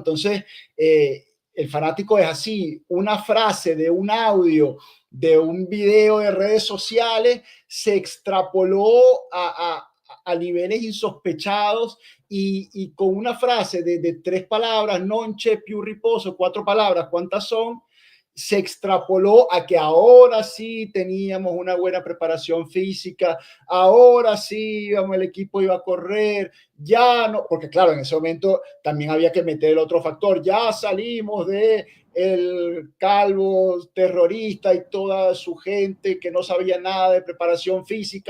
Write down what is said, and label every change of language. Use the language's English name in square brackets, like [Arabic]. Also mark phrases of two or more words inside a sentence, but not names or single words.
[Spanish] Entonces, el fanático es así, una frase de un audio, de un video de redes sociales, se extrapoló a niveles insospechados y con una frase de 3 palabras, [Italian] non c'è più riposo, [Spanish] 4 palabras, ¿cuántas son? Se extrapoló a que ahora sí teníamos una buena preparación física, ahora sí el equipo iba a correr, ya no, porque claro, en ese momento también había que meter el otro factor, ya salimos de el calvo terrorista y toda su gente que no sabía nada de preparación física.